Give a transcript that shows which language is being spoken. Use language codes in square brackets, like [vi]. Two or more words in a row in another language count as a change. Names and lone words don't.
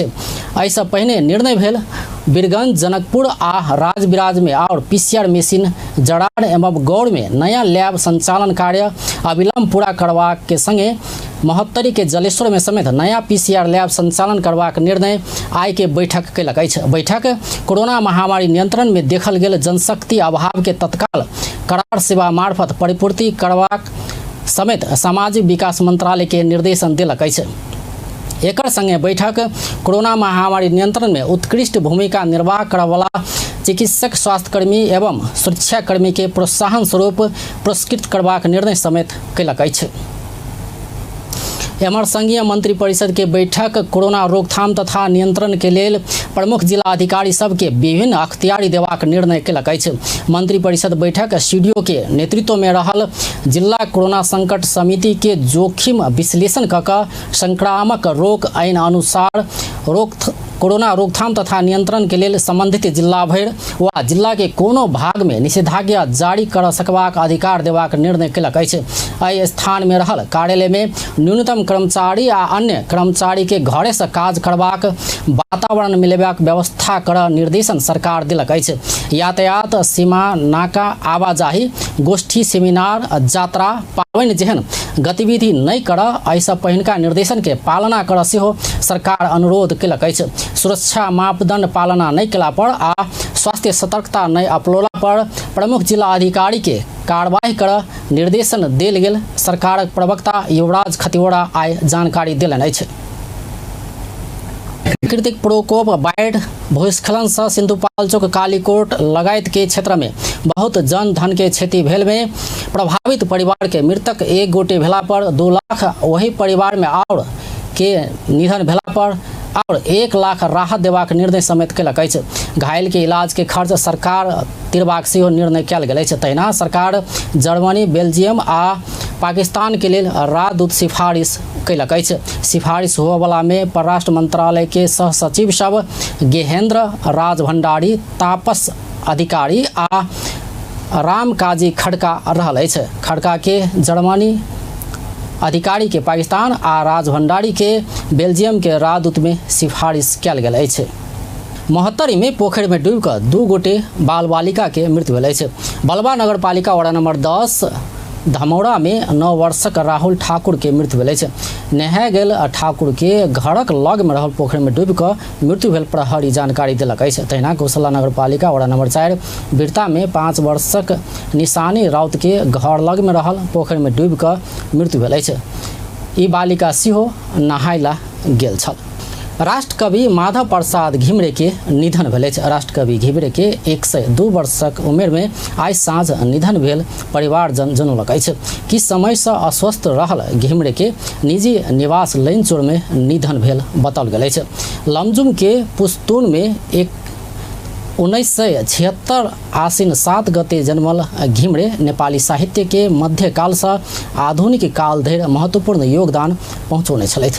[mai] एहिसँ पहिने निर्णय भेल बीरगंज, जनकपुर आ राजबिराज में और PCR मशीन जड़ार एवं गौड़ में नया लैब संचालन कार्य अविलंब पूरा करबाक के संगे महोत्तरी के जलेश्वर में समेत नया PCR लैब संचालन करबाक निर्णय आय के बैठक कयलक अछि। बैठक कोरोना महामारी नियंत्रण में देखल गेल जनशक्ति अभाव के तत्काल करार सेवा मार्फत परिपूर्ति करबाक समेत सामाजिक विकास मंत्रालय के निर्देशन दिलक अछि। एकर संगे बैठक कोरोना महामारी नियंत्रण में उत्कृष्ट भूमिका निर्वाह करवला चिकित्सक, स्वास्थ्यकर्मी एवं सुरक्षाकर्मी के प्रोत्साहन स्वरूप पुरस्कृत करबाक निर्णय समेत कयलक अछि। एम्हर संघीय मंत्री परिषद के बैठक कोरोना रोकथाम तथा नियंत्रण के लेल प्रमुख जिला अधिकारी सबके विभिन्न अख्तियारी देबाक निर्णय कयलक अछि। मंत्री परिषद बैठक सीडीओ के नेतृत्व में रहल जिला कोरोना संकट समिति के जोखिम विश्लेषण कऽ संक्रामक रोग आईन अनुसार कोरोना रोकथाम तथा नियंत्रण के लेल संबंधित जिला भर वा जिला के कोनो भाग में निषेधाज्ञा जारी कर सकबाक अधिकार देबाक निर्णय कयलक अछि। एहि स्थान में रहल कार्यालय में न्यूनतम कर्मचारी आ अन्य कर्मचारी के घरे से काज करबाक वातावरण मिलेबाक व्यवस्था कर निर्देशन सरकार दिलक अछि। यातायात, सीमा, नाका, आवाजाही, गोष्ठी, सेमिनार, यात्रा, पावनि जेहन गतिविधि नहीं कर ऐसा पहिनका निर्देशन के पालना कर सेहो सरकार अनुरोध कयलक अछि। सुरक्षा मापदंड पालना नहीं कला पर आ स्वास्थ्य सतर्कता नहीं अपनौला पर प्रमुख जिला अधिकारी के कार्रवाई कर निर्देशन देल गेल सरकारक प्रवक्ता युवराज खतिवड़ा आय जानकारी देलनि अछि। प्राकृतिक प्रकोप, बाढ़, भूस्खलन से सिंधुपाल्चोक, कालीकोट लगायत के क्षेत्र में बहुत जन धन के क्षति भेल में प्रभावित परिवार के मृतक 1 गोटे भेला पर 2 लाख, वही परिवार में और के निधन भेला पर और 1 लाख राहत देबाक निर्णय समेत कयलक अछि। घायल के इलाज के खर्च सरकार तिरबाक सेहो निर्णय कयल गेल अछि। तहिना सरकार जर्मनी, बेल्जियम आ पाकिस्तान के लेल राजदूत सिफारिश कयलक अछि। सिफारिश होबवला में परराष्ट्र मंत्रालय के सह सचिव सब गेहेंद्र राज भंडारी, तापस अधिकारी आ राम काजी खड़का रहल अछि। खड़का के जर्मनी अधिकारी के पाकिस्तान आ राज भंडारी के बेल्जियम के राजदूत में सिफारिश कयल गेल अछि। महोत्तरी में पोखरि में डूबि कऽ 2 गोटे बाल बालिका के मृत्यु भेल अछि। बलवा नगर पालिका वार्ड नंबर 10 धमौरा में 9 वर्षक राहुल ठाकुर के मृत्यु भेल अछि। नहाय गेल ठाकुर के घरक लग में रहल पोखरि में डूबि कऽ मृत्यु भेल प्रहरी जानकारी देलक अछि। तहिना गौशाला नगर पालिका वार्ड नंबर 4 बिरता में 5 वर्षक निशानी राउत के घर लग में रहल पोखरि में डूबि कऽ मृत्यु भेल अछि। ई बालिका सेहो नहायला गेल छल। राष्ट्रकवि माधव प्रसाद घिमरे के निधन भेल अछि। राष्ट्रकवि घिमरे के 102 वर्षक उमेर में आइ साँझ निधन भेल परिवारजन जनौलक अछि कि समय से अस्वस्थ रहल घिमरे के निजी निवास लैनचौर में निधन भेल बताओल गेल अछि। लमजुम के पुस्तून में 1976 आश्विन 7 गते जन्मल घिमरे नेपाली साहित्य के मध्यकाल से आधुनिक काल धरि महत्वपूर्ण योगदान पहुँचौने छलथि।